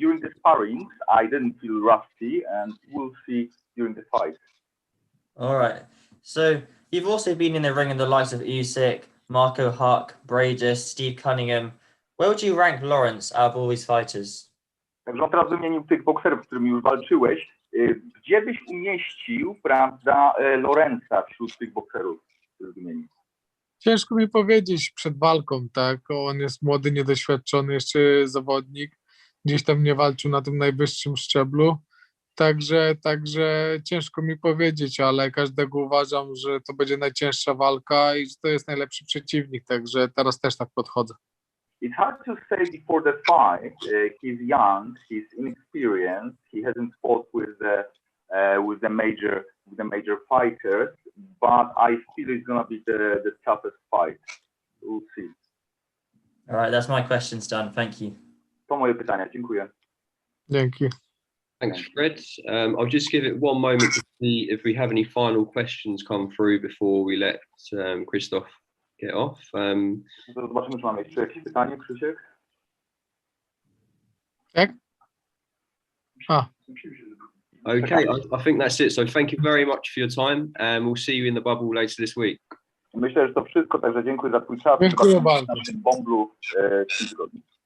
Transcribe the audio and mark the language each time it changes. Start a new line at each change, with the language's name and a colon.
English: During the sparrings, I didn't feel rusty, and we'll see during the fight. All right. So you've also been in the ring in the likes of Usyk, Marco Huck, Bradis, Steve Cunningham. Where would you rank Lawrence out of all these fighters?
Polish: Także on teraz wymienił tych bokserów, z którymi już walczyłeś. Gdzie byś umieścił, prawda, Lawrence'a wśród tych bokserów, który wymienił? Ciężko mi powiedzieć przed walką, tak? On jest młody, niedoświadczony jeszcze zawodnik. Gdzieś tam nie walczył na tym najwyższym szczeblu. Także ciężko mi powiedzieć, ale każdego uważam, że to będzie najcięższa walka i że to jest najlepszy przeciwnik. Także teraz też tak podchodzę.
English: It's hard to say before the fight. He's young, he's inexperienced, he hasn't fought with the major fighters, but I feel it's gonna be the toughest fight. We'll see. All right, that's my questions done. Thank you.
Polish: To moje pytania. Dziękuję. Dzięki.
English: Thanks, Fred. I'll just give it one moment to see if we have any final questions come through before we let Krzysztof get off.
Polish: Zobaczymy, czy mamy jeszcze jakieś pytanie, Krzysiek? Tak?
English: Okay, I think that's it. So thank you very much for your time, and we'll see you in the bubble later this week.
Polish: Myślę, że to wszystko, także dziękuję za twój czas. Dziękuję bardzo. W naszym bąblu w tym tygodniu.